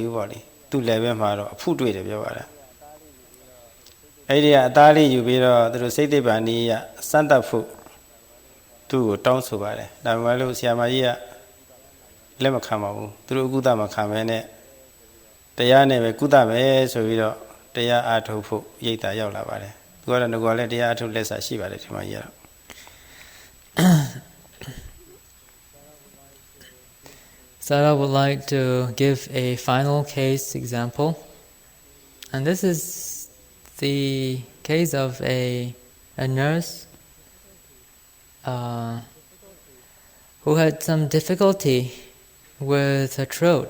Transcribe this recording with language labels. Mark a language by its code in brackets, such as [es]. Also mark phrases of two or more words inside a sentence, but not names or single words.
[my] ဘူးပေါ့လေသူ့ level မှာတော့အဖုတွေ့တယ်ပြောပါတယ်အဲ့ဒီကအသားလေးယူပြီးတော့သူတို့စိတ်သိပ္ပံနည်းရစမ်းသပ်ဖို့သူ့ကိုတောင်းဆိုပါတယ်ဒါပေမဲ့လို့ဆရာမကြီးကလက်မခံပါဘူးသူတို့ကုသမခံမဲနဲ့တရားနဲ့ပဲကုသမယ်ဆိုပြီးတော့တရားအားထုတ်ဖို့ရိတ်တာရောက်လာပါတယ်သူကတော့ငကောလည်းတရားအားထုတ်လက်စာရှိပါတယ်ဒီမှာကြီးကတော့ [en] Sayadaw would like to give a final case example, and this is the case of a nurse who had some difficulty with her throat.